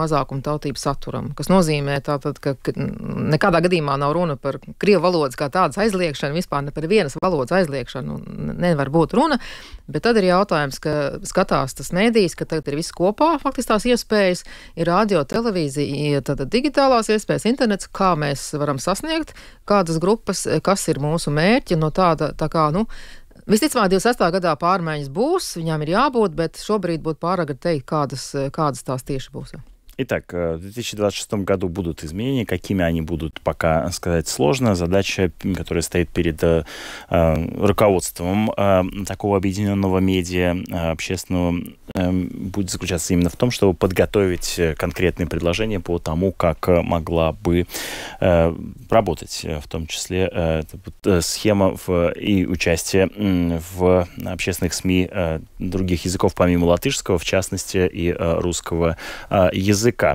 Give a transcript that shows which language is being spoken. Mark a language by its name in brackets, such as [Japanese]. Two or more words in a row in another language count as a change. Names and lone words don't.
[Latvian] mazākumu tautību saturam, kas nozīmē tātad, ka nekādā gadījumā nav runa par krievu valodas kā tādas aizliekšanu, vispār ne par vienas valodas aizliekšanu nevar būt runa, bet tad ir jautājums, ka skatās tas mēdījis, ka tagad ir viss kopā, faktiski tās iespējas, ir radio, televīzija, tātad digitālās iespējas, internets, kā mēs varam sasniegt, kādas grupas, kas ir mūsu mērķi, tā kā, visticamāk 26. gadā pārmaiņas būs, viņām ir jābūt, bet šobrīd būtu pāragri teikt, kādas tās tieši būs. [Russian] Итак, в 2026 году будут изменения. Какими они будут, пока сказать сложно. Задача, которая стоит перед руководством такого объединенного медиа общественного, будет заключаться именно в том, чтобы подготовить конкретные предложения по тому, как могла бы работать, в том числе схема и участие в общественных СМИ других языков, помимо латышского, в частности, и русского языка.